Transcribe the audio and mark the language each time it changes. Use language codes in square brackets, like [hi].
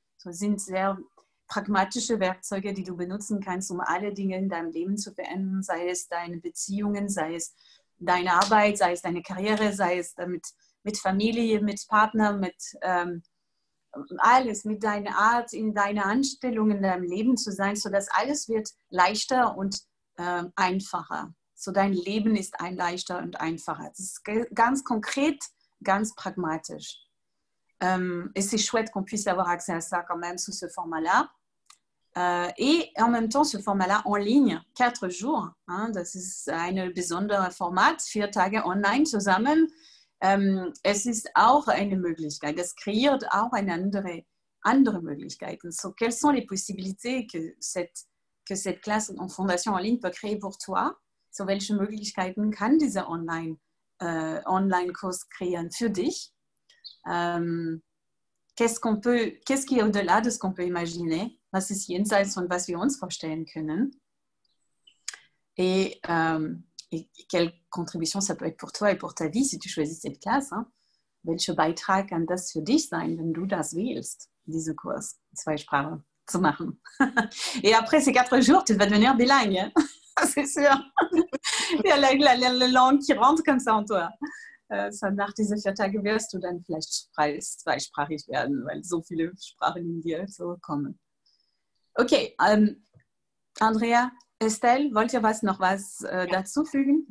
[de] So sind sehr pragmatische Werkzeuge, die du benutzen kannst, um alle Dinge in deinem Leben zu verändern, sei es deine Beziehungen, sei es deine Arbeit, sei es deine Karriere, sei es mit Familie, mit Partner, mit alles, mit deiner Art, in deiner Anstellung in deinem Leben zu sein, sodass alles wird leichter und einfacher. So dein Leben ist leichter und einfacher. Das ist ganz konkret, ganz pragmatisch. [fr] Et c'est chouette qu'on puisse avoir accès à ça quand même sous ce format-là. Et en même temps, ce format-là en ligne, 4 jours. [de] Das ist ein besonderes Format, 4 Tage online zusammen. Es ist auch eine Möglichkeit. Es kreiert auch eine andere Möglichkeiten. [fr] So, quelles sont les possibilités que cette classe en fondation en ligne peut créer pour toi? [de] So, welche Möglichkeiten kann dieser Online-Kurs kreieren für dich? [fr] Qu'est-ce qui est au-delà de ce qu'on peut imaginer? [de] Was ist jenseits von was wir uns vorstellen können? [fr] Et quelle contribution ça peut être pour toi et pour ta vie si tu choisis cette classe? [de] Welcher Beitrag kann das für dich sein, wenn du das wählst, diese Kurs, 2 Sprachen zu machen? [fr] Et après ces 4 jours, tu vas devenir bilingue. Hein? C'est sûr. Il y a la langue qui rentre comme ça en toi. [de] So nach diesen 4 Tagen wirst du dann vielleicht zweisprachig werden, weil so viele Sprachen in dir so kommen. Okay, Andrea, Estelle, wollt ihr noch was dazu fügen?